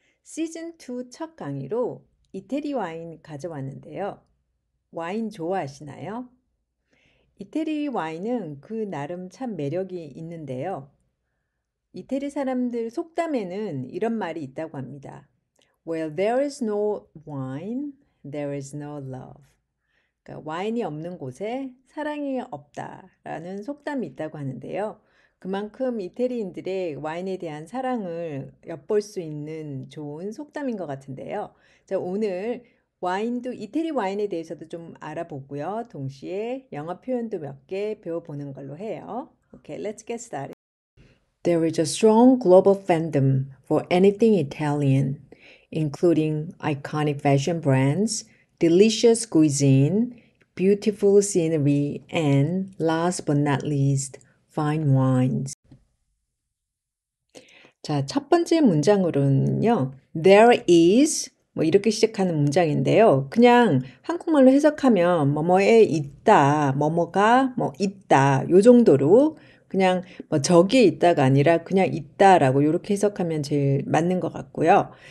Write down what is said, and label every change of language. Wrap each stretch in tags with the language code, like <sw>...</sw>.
<ko>시즌2 첫 강의로 이태리 와인 가져왔는데요. 와인 좋아하시나요? 이태리 와인은 그 나름 참 매력이 있는데요. 이태리 사람들 속담에는 이런 말이 있다고 합니다.</ko> <en>Where there is no wine, there is no love.</en> <ko>그러니까 와인이 없는 곳에 사랑이 없다라는 속담이 있다고 하는데요. 그만큼 이태리인들의 와인에 대한 사랑을 엿볼 수 있는 좋은 속담인 것 같은데요. 자, 오늘 와인도 이태리 와인에 대해서도 좀 알아보고요. 동시에 영어 표현도 몇 개 배워보는 걸로 해요.</ko> <en>Okay, let's get started. There is a strong global fandom for anything Italian, including iconic fashion brands, delicious cuisine, beautiful scenery, and last but not least, fine wines.</en> <ko>자, 첫 번째 문장으로는요.</ko> <en>There is</en> <ko>뭐 이렇게 시작하는 문장인데요. 그냥 한국말로 해석하면 뭐뭐에 있다, 뭐뭐가 뭐 있다 요 정도로 그냥 뭐 저기에 있다가 아니라 그냥 있다라고 이렇게 해석하면 제일 맞는 것 같고요.</ko>